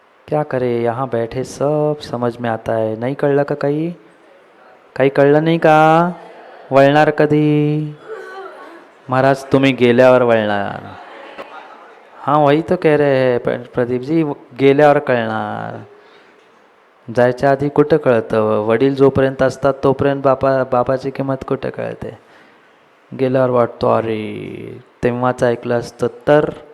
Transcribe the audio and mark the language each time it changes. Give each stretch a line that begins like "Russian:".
Hindi: क्या करे? यहाँ बैठे सब समझ में आता है।
Marathi: नहीं कळलं का काही कळलं नाही का? वळणार कधी? महाराज तुम्ही गेल्यावर वळणार।
Hindi: हाँ वही तो कह रहे हैं प्रदीप जी,
Marathi: गेल्यावर कळणार। जायच्या आधी कुठं कळतं? वडील जोपर्यंत असतात तोपर्यंत बापाची किंमत कुठं कळते? गेल्यावर वाटतो अरे तेव्हाच ऐकलं असतं तर।